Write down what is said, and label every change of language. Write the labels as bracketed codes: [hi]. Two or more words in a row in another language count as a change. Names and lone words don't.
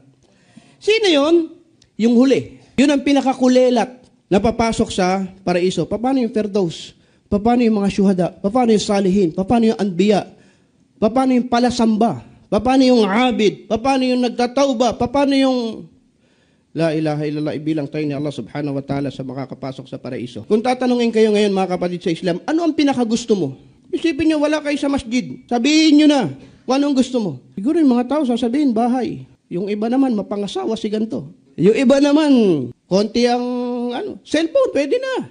[tl] Sino yun? Yung huli. Yun ang pinakakulelat na papasok sa paraiso. Paano yung Firdaus? Paano yung mga syuhada? Paano yung salihin? Paano yung anbiya? Paano yung palasamba? Paano yung abid? Paano yung nagtatauba? Paano yung [ar] لا إله إلا الله, [tl] ibilang tayo ni Allah [ar] سبحانه وتعالى [tl] sa makakapasok sa paraiso. Kung tatanungin kayo ngayon mga kapatid sa Islam, ano ang pinakagusto mo? Isipin nyo, wala kayo sa masjid. Sabihin nyo na, kung anong gusto mo. Siguro yung mga tao sasabihin, bahay. Yung iba naman, mapangasawa si ganito. Yung iba naman, konti ang cellphone, pwede na.